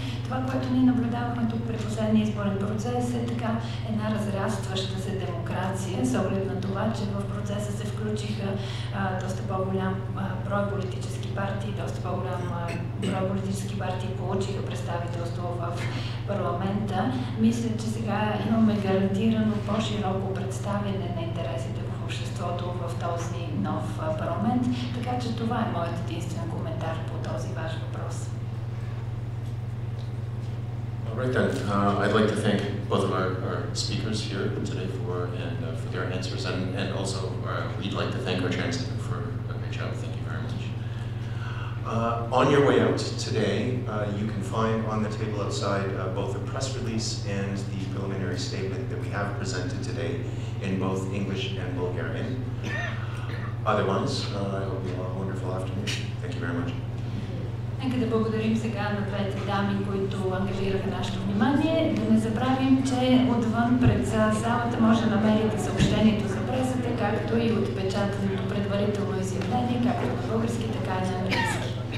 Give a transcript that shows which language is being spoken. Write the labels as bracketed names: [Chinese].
[Bulgarian] Това, което ние наблюдавахме тук при последния изборен процес е така една разрастваща се демокрация, с оглед на това, че в процеса се включиха доста по-голям брой политически партии, доста по-голям брой политически партии получиха представителство в парламента. Мисля, че сега имаме гарантирано по-широко представяне на интересите в обществото в този нов парламент, така че това е моят единствен коментар по този ваш въпрос. [English] All right then, I'd like to thank both of our speakers here today for their answers, and also we'd like to thank our Chancellor for a great job. Thank you very much. On your way out today, you can find on the table outside both the press release and the preliminary statement that we have presented today in both English and Bulgarian. Otherwise, I hope you all have a wonderful afternoon. Thank you very much. [Bulgarian] Нека да благодарим сега на двете дами, които ангажираха нашето внимание. Да не забравим, че отвън пред залата може да намерите съобщението за пресата, както и отпечатаното предварително изявление, както на български, така и на английски.